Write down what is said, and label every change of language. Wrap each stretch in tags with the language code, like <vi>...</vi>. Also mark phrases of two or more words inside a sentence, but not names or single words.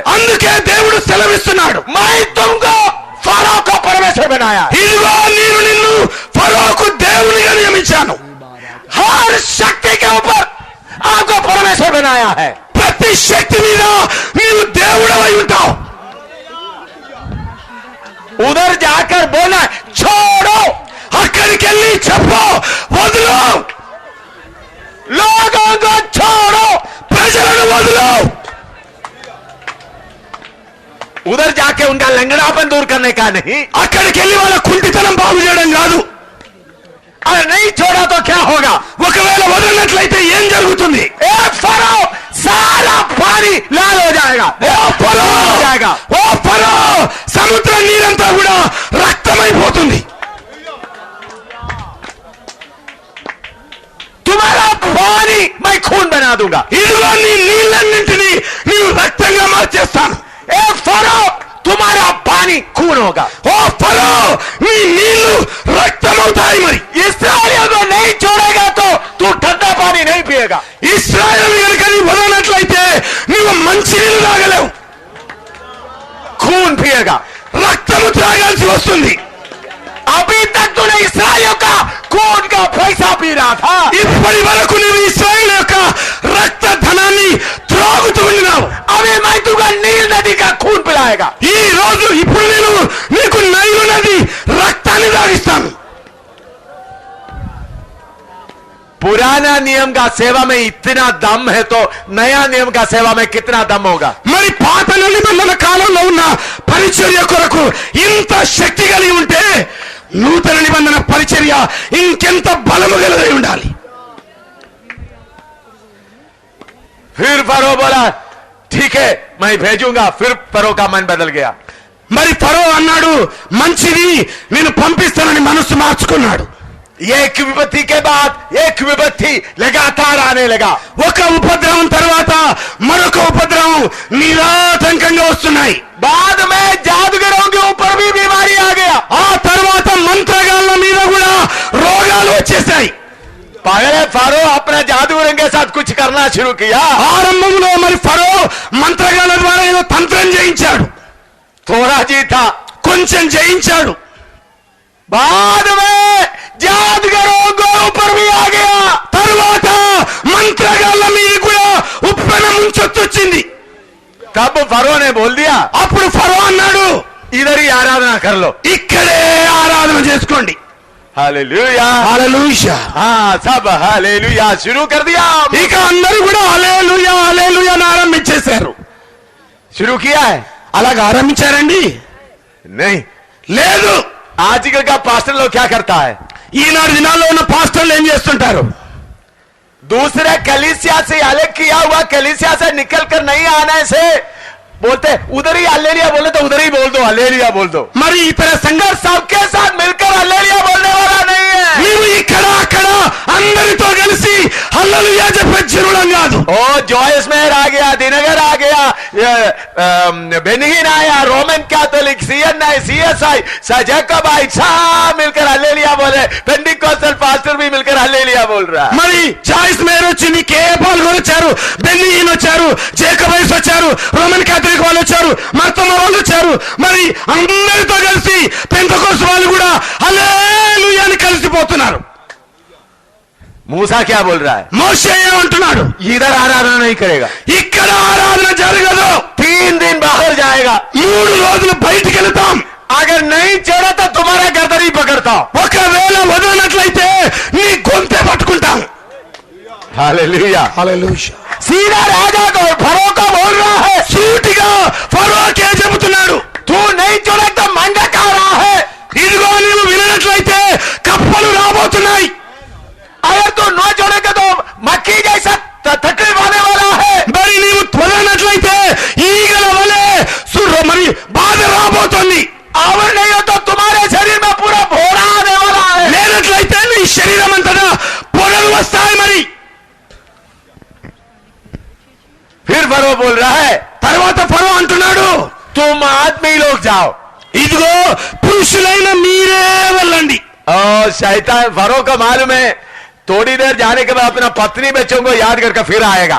<te>అందుకే దేవుడు సెలవిస్తున్నాడు,</te> <hi>मैं तुमको फरो को परमेश्वर बनाया है।</hi> <te>ఇదిగో నేను నిన్ను ఫరోకు దేవునిగా నియమించాను.</te> <hi>हर शक्ति के ऊपर आपको परमेश्वर बनाया है।</hi> <te>ప్రతి శక్తి మీద నీవు దేవుడవై ఉంటావు.</te> <hi>उधर जाकर बोलना छोड़ो,</hi> <te>అక్కడికి వెళ్ళి చెప్పు, వదులు,</te> <hi>लोगों को छोड़ो,</hi> <te>ప్రజలను వదులు.</te> <hi>उधर जाके उनका लंगड़ापन दूर करने का नहीं।</hi> <te>అక్కడికి వెళ్ళి వాళ్ళ కుంటితనం బాగు చేయడం కాదు.</te> <hi>अगर नहीं छोड़ा तो क्या होगा?</hi> <te>ఒకవేళ వదిలినట్లయితే ఏం జరుగుతుంది?</te> <hi>एक फरो सारा पानी लाल हो जाएगा,</hi> <te>ఓ ఫరో,</te> <hi>हो जाएगा।</hi> <te>ఓ ఫరో, సముద్ర నీరంతా కూడా రక్తమైపోతుంది.</te> <hi>तुम्हारा पानी मैं खून बना दूंगा।</hi> <te>ఇదిగో నీ నీళ్ళన్నింటినీ నీవు రక్తంగా మార్చేస్తాను.</te> <hi>ए फरो तुम्हारा पानी खून होगा।</hi> <te>ఓ ఫరో, నీ నీళ్లు రక్తమవుతాయి. మరి</te> <hi>इस्राएलियों को नहीं छोड़ेगा तो तू ठंडा पानी नहीं पिएगा।</hi> <te>ఇశ్రాయేలు కనుక నీ వదలనట్లయితే నీవు మంచి నీళ్లు తాగలేవు,</te> <hi>खून पिएगा।</hi> <te>రక్తము త్రాగాల్సి వస్తుంది.</te> <hi>अभी तक तूने इस्राएलियों का खून का पैसा पी रहा था।</hi> <te>ఇప్పటి వరకు నీవు ఇశ్రాయేలు యొక్క రక్త ధనాన్ని త్రాగుతూ ఉన్నావు.</te> <hi>अभी मैं तुझको नील नदी का खून पिलाएगा।</hi> <te>ఈ రోజు ఇప్పుడు నేను నీకు నైలు నది రక్తాన్ని తాగిస్తాను.</te> <hi>पुराना नियम का सेवा में इतना दम है तो नया नियम का सेवा में कितना दम होगा?</hi> <te>మరి పాత నిబంధన కాలంలో ఉన్న పరిచర్య కొరకు ఇంత శక్తి కలిగి ఉంటే నూతన నిబంధన పరిచర్య ఇంకెంత బలము కలిగి ఉండాలి.</te> <hi>फिर फरो बोला ठीक है मैं भेजूंगा। फिर फरो का मन बदल गया।</hi> <te>మరి ఫరో అన్నాడు, మంచిది నేను పంపిస్తానని మనసు మార్చుకున్నాడు.</te> <hi>एक विपत्ति के बाद एक विपत्ति लगातार आने लगा।</hi> <te>ఒక ఉపద్రవం తర్వాత మరొక ఉపద్రవం నిరాటంకంగా వస్తున్నాయి.</te> <hi>बाद में जादूगरों के ऊपर भी बीमारी आ गया।</hi> <te>ఆ తర్వాత మంత్రగాళ్ళ మీద కూడా రోగాలు వచ్చేసాయి.</te> <hi>पहले फरो अपना जादूगरों के साथ कुछ करना शुरू किया।</hi> <te>ఆరంభంలో మరి ఫరో మంత్రగాళ్ళ ద్వారా ఏదో తంత్రం చేయించాడు,</te> <hi>थोड़ा जी था।</hi> <te>కొంచెం జయించాడు.</te> <hi>बाद में जादूगरों के ऊपर भी आ गया।</hi> <te>తర్వాత మంత్రగాళ్ళ మీద కూడా ఉప్పెన ముంచొచ్చింది.</te> <hi>तब फरो ने बोल दिया</hi> <te>అప్పుడు ఫరో అన్నాడు,</te> <hi>इधर ही आराधना कर लो।</hi> <te>ఇక్కడే ఆరాధన చేసుకోండి.</te> <hi>हालेलुया।</hi> <te>హల్లెలూయా.</te> <hi>हाँ सब हालेलुया शुरू कर दिया।</hi> <te>ఇక అందరూ కూడా హల్లెలూయా హల్లెలూయా అని ఆరంభించేశారు.</te> <hi>शुरू किया है?</hi> <te>అలాగా ఆరంభించారండి?</te> <hi>नहीं।</hi> <te>లేదు.</te> <hi>आजकल का पास्टर लोग क्या करता है?</hi> <te>ఈనాడు దినాల్లో ఉన్న పాస్టర్లు ఏం చేస్తుంటారు?</te> <hi>दूसरे कलीसिया से अलग किया हुआ कलीसिया से निकल कर नहीं आने से बोलते उधर ही हल्लेलुया बोले तो उधर ही बोल दो, हल्लेलुया बोल दो।</hi> <te>మరి ఇతర సంఘ</te> <hi>सबके साथ मिलकर हल्लेलुया बोलने वाला नहीं है।</hi> <te>నీవు ఇక్కడ అక్కడ అందరితో కలిసి హల్లెలూయా చెప్పే జనులం కాదు.</te> <hi>ओ जॉयस मेहर आ गया, दिनगर आ गया, बेनिहिन आया,</hi> <en>Roman Catholic,</en> <hi>CSI, जैकब आई, सब मिलकर हल्लेलुया बोले।</hi> <en>Pentecostal pastor</en> <hi>भी मिलकर हल्लेलुया बोल रहा है।</hi> <te>మరి జాయిస్ మేయర్ వచ్చి నీకే పాల్గొని వచ్చారు, బెన్నీన్ వచ్చారు, జేకబైస్ వచ్చారు,</te> <en>Roman Catholic</en> <te>వాళ్ళు వచ్చారు, మర్తమ వాళ్ళు వచ్చారు. మరి అందరితో కలిసి పెంతెకోస్తు వాళ్ళు కూడా హల్లెలూయా అని కలిసిపోతున్నారు.</te> <hi>मूसा क्या बोल रहा है?</hi> <te>మోషే ఏమంటున్నాడు?</te> <hi>इधर आराधना नहीं करेगा,</hi> <te>ఇక్కడ ఆరాధన జరగదు,</te> <hi>3 दिन बाहर जाएगा,</hi> <te>3 రోజులు బయటికి వెళ్తాం,</te> <hi>अगर नहीं छोड़ा तो तुम्हारा गर्दन ही पकड़ता हूं,</hi> <te>ఒకవేళ వదలనట్లయితే నీ గొంతే పట్టుకుంటాం.</te> <hi>हालेलुया।</hi> <te>హల్లెలూయా.</te> <hi>सीधा राजा को फरो को बोल रहा है,</hi> <te>సూటిగా ఫరోకే చెబుతున్నాడు,</te> <hi>तू नहीं छोड़ा तो मंगा खा रहा है,</hi> <te>ఇదిగో నీవు వినట్లయితే కప్పలు రాబోతున్నాయి,</te> <hi>अगर तू न छोड़ेगा तो मक्खी जैसा तकलीफ आने वाला है,</hi> <te>మరి నీవు వదలనట్లయితే ఈగల వలె మరి బాధ రాబోతుంది,</te> <hi>और नहीं हो तो तुम्हारे शरीर में पूरा भोरा आने वाला है,</hi> <te>లేనట్లయితే నీ శరీరం అంతటా పొరలు వస్తాయి. మరి</te> <hi>फिर फरो बोल रहा है,</hi> <te>తర్వాత ఫరో అంటున్నాడు,</te> <hi>तुम आदमी लोग जाओ,</hi> <te>ఇదిగో పురుషులైన మీరే వెళ్ళండి.</te> <hi>और शैतान फरो का मालूम है थोड़ी देर जाने के बाद अपना पत्नी बच्चों को याद करके फिर आएगा,</hi>